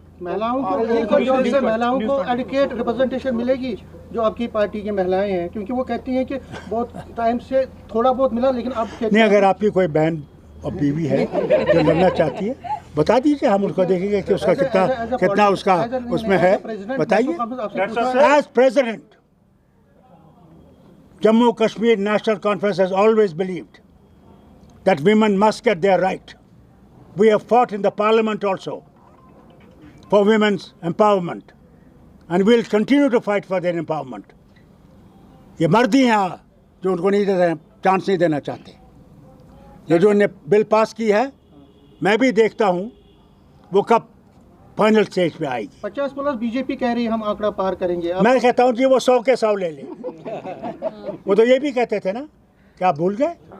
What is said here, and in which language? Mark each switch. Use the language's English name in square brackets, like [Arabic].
[Hindi] महिलाओं को educate representation मिलेगी, जो आपकी पार्टी की महिलाएं हैं, क्योंकि वो कहती हैं कि बहुत टाइम से थोड़ा बहुत मिला, लेकिन अब नहीं, अगर आपकी कोई बहन और बीवी है जो लड़ना चाहती है, बता दीजिए, हम उसको देखेंगे कि उसका कितना उसका उसमें है, बताइए। [English] As president, Jammu Kashmir National Conference has always believed that women must get their right. We have fought in the parliament also for women's empowerment and we'll continue to fight for their empowerment. [Hindi] ये मर्द ही हैं जो उनको नहीं दे रहे, chance नहीं देना चाहते। ये जो उन्होंने बिल पास की है, मैं भी देखता हूँ वो कब फाइनल स्टेज पे आएगी। 50+ बीजेपी कह रही है हम आंकड़ा पार करेंगे। मैं कहता हूँ जी वो 100 के 100 ले ले। वो तो ये भी कहते थे ना, क्या आप भूल गए?